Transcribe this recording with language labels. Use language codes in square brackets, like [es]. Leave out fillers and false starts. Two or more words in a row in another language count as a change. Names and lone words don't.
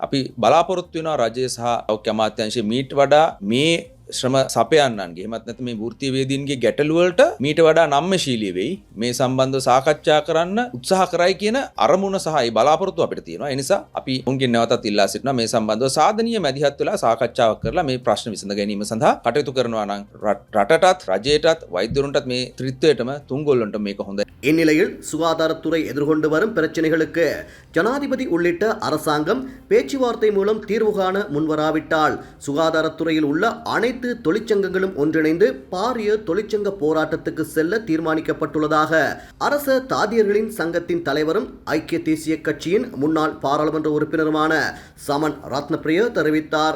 [si] අපි බලාපොරොත්තු වෙනවා රජය සහ සෞඛ්‍ය අමාත්‍යාංශයේ මීට වඩා මේ ශ්‍රම සපයන්නන්ගේ එහෙමත් නැත්නම් මේ වෘත්තීයවේදීන්ගේ ගැටලුවලට මීට වඩා නම්‍යශීලී වෙයි මේ සම්බන්ධව සාකච්ඡා කරන්න උත්සාහ කරයි කියන අරමුණ සහ ඒ බලාපොරොත්තු අපිට තියෙනවා. ඒ නිසා අපි උන්ගෙන් නැවතත් ඉල්ලා සිටිනවා මේ සම්බන්ධව සාධනීය මැදිහත් වෙලා සාකච්ඡාවක් කරලා මේ ප්‍රශ්න විසඳ ගැනීම සඳහා කටයුතු කරනවා නම් රටටත් රජයටත් වෛද්‍යවරුන්ටත් මේ ත්‍රිත්වයටම තුන්ගොල්ලන්ට මේක හොඳයි. [ta] இந்நிலையில் சுகாதாரத்துறை எதிர்கொண்டு வரும் பிரச்சனைகளுக்கு ஜனாதிபதி உள்ளிட்ட அரசாங்கம் பேச்சுவார்த்தை மூலம் தீர்வு காண முன்வராவிட்டால் சுகாதாரத்துறையில் உள்ள அனைத்து தொழிற்சங்கங்களும் ஒன்றிணைந்து பாரிய தொழிற்சங்க போராட்டத்துக்கு செல்ல தீர்மானிக்கப்பட்டுள்ளதாக அரச தாதியர்களின் சங்கத்தின் தலைவரும் ஐக்கிய தேசிய கட்சியின் முன்னாள் பாராளுமன்ற உறுப்பினருமான சமன் ரத்னப்பிரிய தெரிவித்தார்.